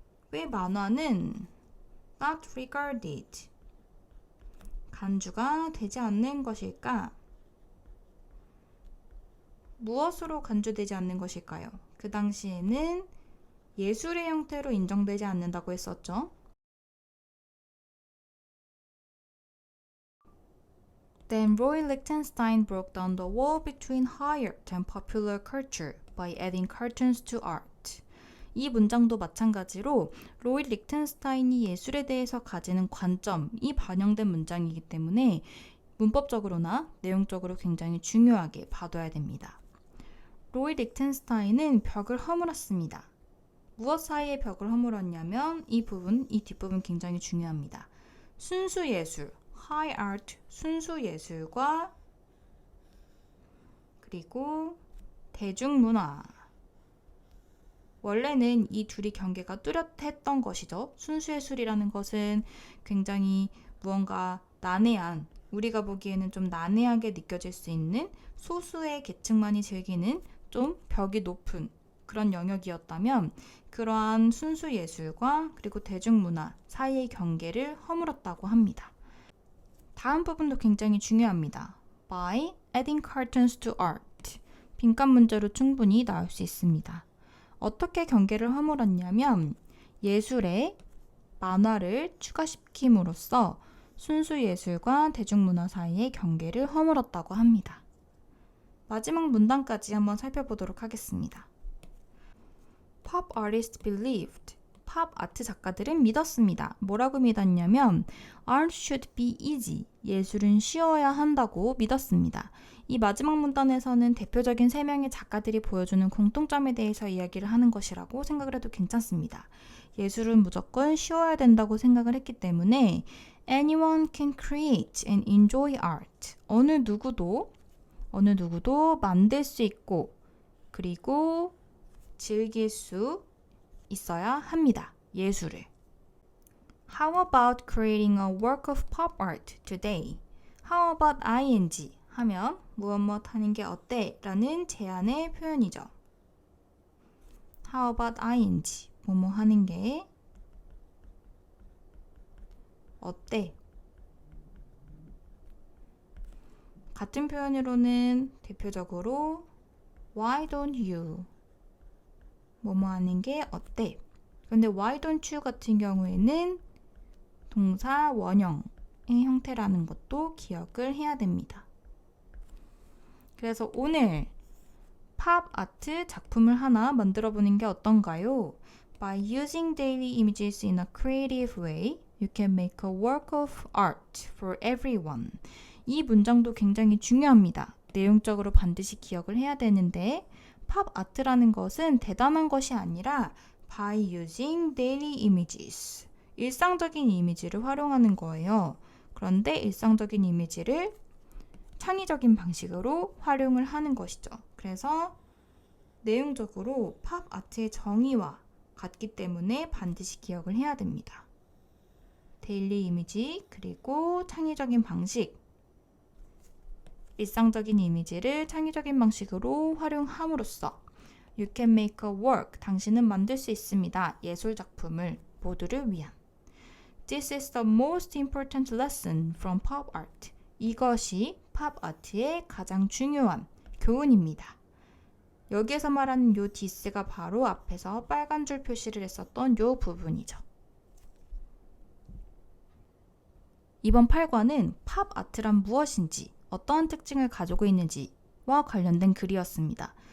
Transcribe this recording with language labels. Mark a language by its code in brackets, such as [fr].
[ko] 왜 만화는 [en] not regarded, [ko] 간주가 되지 않는 것일까? 무엇으로 간주되지 않는 것일까요? 그 당시에는 예술의 형태로 인정되지 않는다고 했었죠. [en] Then Roy Lichtenstein broke down the wall between high art and popular culture by adding cartoons to art. [ko] 이 문장도 마찬가지로 로이 리흐텐스타인이 예술에 대해서 가지는 관점이 반영된 문장이기 때문에 문법적으로나 내용적으로 굉장히 중요하게 봐둬야 됩니다. 로이 리흐텐스타인은 벽을 허물었습니다. 무엇 사이에 벽을 허물었냐면 이 뒷부분 굉장히 중요합니다. 순수예술, [en] high art, [ko] 순수예술과 그리고 대중문화. 원래는 이 둘이 경계가 뚜렷했던 것이죠. 순수예술이라는 것은 굉장히 무언가 난해한, 우리가 보기에는 좀 난해하게 느껴질 수 있는 소수의 계층만이 즐기는 좀 벽이 높은 그런 영역이었다면 그러한 순수예술과 그리고 대중문화 사이의 경계를 허물었다고 합니다. 다음 부분도 굉장히 중요합니다. [en] By adding cartoons to art. [ko] 빈칸 문제로 충분히 나올 수 있습니다. 어떻게 경계를 허물었냐면 예술에 만화를 추가시킴으로써 순수 예술과 대중문화 사이의 경계를 허물었다고 합니다. 마지막 문단까지 한번 살펴보도록 하겠습니다. [en] Pop artists believed. [ko] 팝 아트 작가들은 믿었습니다. 뭐라고 믿었냐면 [en] Art should be easy. [ko] 예술은 쉬워야 한다고 믿었습니다. 이 마지막 문단에서는 대표적인 3명의 작가들이 보여주는 공통점에 대해서 이야기를 하는 것이라고 생각을 해도 괜찮습니다. 예술은 무조건 쉬워야 된다고 생각을 했기 때문에 [en] Anyone can create and enjoy art. [ko] 어느 누구도 만들 수 있고 그리고 즐길 수 있어야 합니다. 예술을. [en] How about creating a work of pop art today? How about ing [ko] 하면 무엇 하는 게 어때? 라는 제안의 표현이죠. [en] How about ing? [ko] 뭐뭐 하는 게 어때? 같은 표현으로는 대표적으로 [en] Why don't you? [ko] 뭐뭐 하는 게 어때? 그런데 [en] why don't you [ko] 같은 경우에는 동사 원형의 형태라는 것도 기억을 해야 됩니다. 그래서 오늘 팝 아트 작품을 하나 만들어 보는 게 어떤가요? [en] By using daily images in a creative way, you can make a work of art for everyone. [ko] 이 문장도 굉장히 중요합니다. 내용적으로 반드시 기억을 해야 되는데 팝 아트라는 것은 대단한 것이 아니라 [en] by using daily images. [ko] 일상적인 이미지를 활용하는 거예요. 그런데 일상적인 이미지를 창의적인 방식으로 활용을 하는 것이죠. 그래서 내용적으로 팝 아트의 정의와 같기 때문에 반드시 기억을 해야 됩니다. 데일리 이미지 그리고 창의적인 방식. 일상적인 이미지를 창의적인 방식으로 활용함으로써 [en] You can make a work. [ko] 당신은 만들 수 있습니다. 예술 작품을 모두를 위한. [en] This is the most important lesson from pop art. [ko] 이것이 팝 아트의 가장 중요한 교훈입니다. 여기에서 말하는 요 this가 바로 앞에서 빨간 줄 표시를 했었던 요 부분이죠. 이번 8과는 팝 아트란 무엇인지, 어떠한 특징을 가지고 있는지와 관련된 글이었습니다.